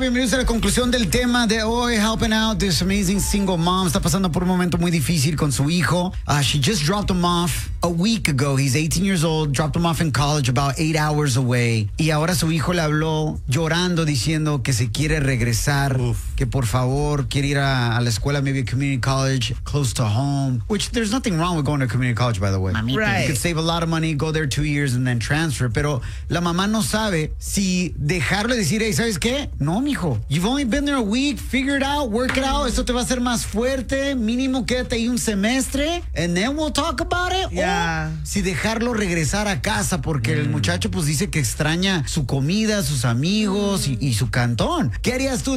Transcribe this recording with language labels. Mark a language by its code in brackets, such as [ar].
[es] Bienvenidos a la conclusión del tema de hoy. [en] Helping out this amazing single mom. [es] Está pasando por un momento muy difícil con su hijo. [en] She just dropped him off a week ago. He's 18 years old. Dropped him off in college about 8 hours away. [es] Y ahora su hijo le habló llorando, diciendo que se quiere regresar. Oof. Que por favor quiere ir a la escuela, [en] maybe a community college close to home. Which there's nothing wrong with going to a community college, by the way. Right. You could save a lot of money, go there 2 years and then transfer. [es] Pero la mamá no sabe si dejarle decir, hey, ¿sabes qué? No, mijo. [en] You've only been there a week. Figure it out. Work it out. [es] Esto te va a hacer más fuerte. Mínimo quédate ahí un semestre. [en] And then we'll talk about it. Yeah. [es] O si dejarlo regresar a casa porque el muchacho pues dice que extraña su comida, sus amigos y su cantón. ¿Qué harías tú?